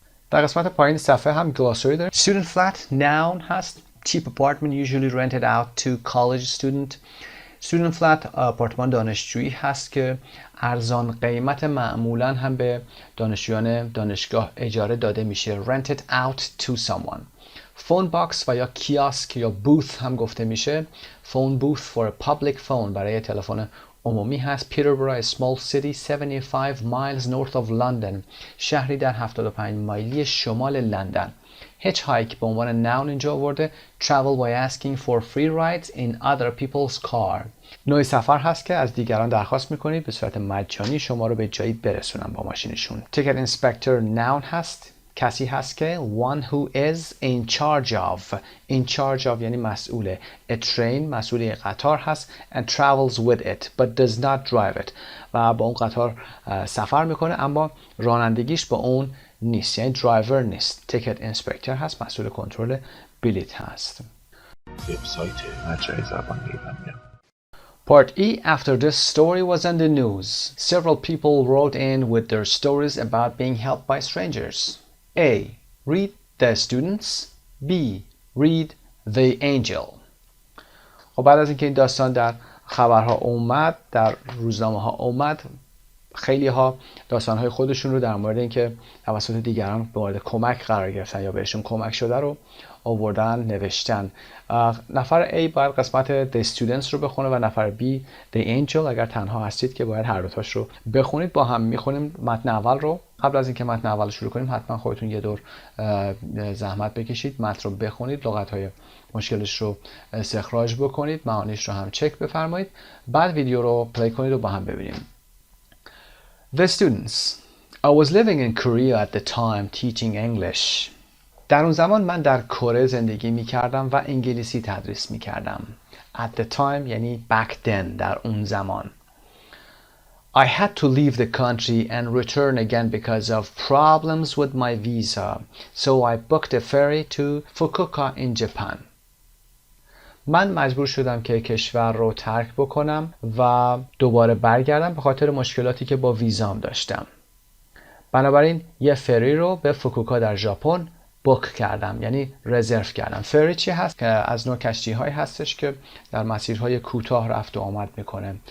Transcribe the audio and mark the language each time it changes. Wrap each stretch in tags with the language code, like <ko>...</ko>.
<fa>در قسمت پایین صفحه هم گلاسوری داره.</fa> <en>Student flat noun هست. Cheap apartment usually rented out to college student.</en> <fa>Student flat آپارتمان دانشجویی هست که ارزان قیمت معمولا هم به دانشجویان دانشگاه اجاره داده میشه.</fa> <en>Rented out to someone.</en> <fa>Phone box و یا کیاسک یا booth هم گفته میشه.</fa> <en>Phone booth for a public phone</en> <fa>برای تلفن عمومی هست.</fa> <en>Peterborough, a small city 75 miles north of London.</en> <fa>شهری در 75 مایلی شمال لندن. Hitchhike به عنوان noun اینجا آورده.</fa> <en>Travel by asking for free rides in other people's car.</en> <fa>نوع سفر هست که از دیگران درخواست میکنید به صورت مجانی شما رو به جایی برسونن با ماشینشون.</fa> <en>Ticket inspector noun هست.</en> <fa>کسی هست که</fa> <en>one who is in charge of. In charge of</en> <fa>یعنی مسئوله.</fa> <en>A train</en> <fa>مسئول قطار هست</fa> <en>and travels with it but does not drive it.</en> <fa>و با اون قطار سفر میکنه اما رانندگیش با اون نیست، یعنی درایور نیست. Ticket inspector هست، مسئول کنترل بلیط هست. وبسایت مجموعه زبان ایرانی.</fa> <en>Part E. After this story was on the news, several people wrote in with their stories about being helped by strangers. A. Read the students. B. Read the angel.</en> <fa>و بعد از اینکه این داستان در خبرها اومد، در روزنامه ها اومد، خیلی ها داستان های خودشون رو در مورد اینکه توسط دیگران به مورد کمک قرار گرفتن یا بهشون کمک شده رو آوردن نوشتن. نفر A باید قسمت The Students رو بخونه و نفر B The Angel. اگر تنها هستید که باید هر دوتاش رو بخونید. با هم میخونیم متن اول رو. قبل از اینکه متن اول رو شروع کنیم حتما خودتون یه دور زحمت بکشید، متن رو بخونید، لغت‌های مشکلش رو استخراج بکنید، معانیش رو هم چک بفرمایید، بعد ویدیو رو پلی کنید و با هم ببینیم.</fa> <en>The students. I was living in Korea at the time teaching English.</en> <fa>در اون زمان من در کره زندگی می کردم و انگلیسی تدریس می کردم.</fa> <en>At the time یعنی back then،</en> <fa>در اون زمان.</fa> <en>I had to leave the country and return again because of problems with my visa. So I booked a ferry to Fukuoka in Japan.</en> <fa>من مجبور شدم که کشور رو ترک بکنم و دوباره برگردم به خاطر مشکلاتی که با ویزام داشتم. بنابراین یه فری رو به فوکوکا در ژاپن بوک کردم، یعنی رزرو کردم. فری چی هست؟ که از نوع کشتی هایی هستش که در مسیرهای کوتاه رفت و آمد میکنه.</fa>